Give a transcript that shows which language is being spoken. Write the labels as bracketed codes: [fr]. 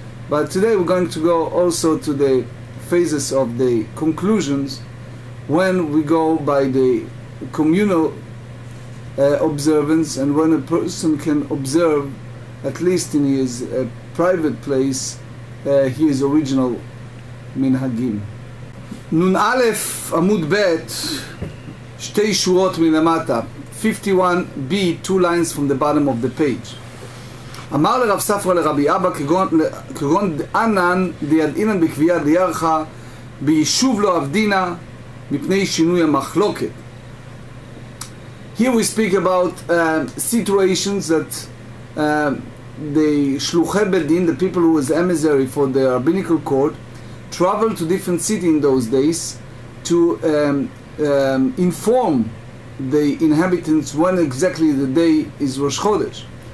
[en] But today we're going to go also to the phases of the conclusions, when we go by the communal observance, and when a person can observe, at least in his private place, his original minhagim. Nun Aleph Amud Bet, [he] שתי שורות מלמטה, [en] 51b, 2 lines from the bottom of the page. [arc] אמר לרב ספרא לרבי אבא, כגון דענן דידעינן בקביעה דירחה, ביישוב לא עבדינה, מפני שינוי המחלוקת. [en] Here we speak about situations that the shluchei bedin, the people who was emissary for the rabbinical court, traveled to different cities in those days to inform the inhabitants when exactly the day is Rosh Chodesh.